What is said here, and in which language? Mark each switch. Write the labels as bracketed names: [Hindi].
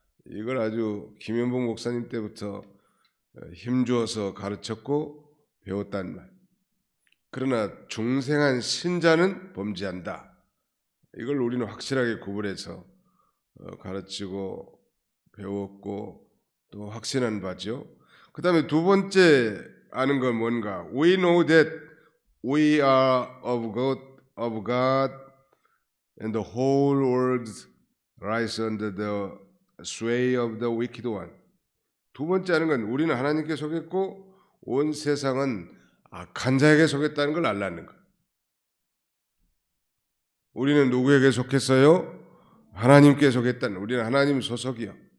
[Korean] 이걸 아주 김현봉 목사님 때부터 힘주어서 가르쳤고 배웠단 말. 그러나 중생한 신자는 범죄한다. 이걸 우리는 확실하게 구분해서 가르치고 배웠고 또 확신한 바죠. 그 다음에 두 번째 아는 건 뭔가? [English] We know that we are of God, and the whole world lies under the sway of the wicked one. [Korean] 두 번째 아는 건 우리는 하나님께 속했고 온 세상은 악한 자에게 속했다는 걸 알라는 거. 우리는 누구에게 속했어요? 하나님께 속했다는. 우리는 하나님 소속이요.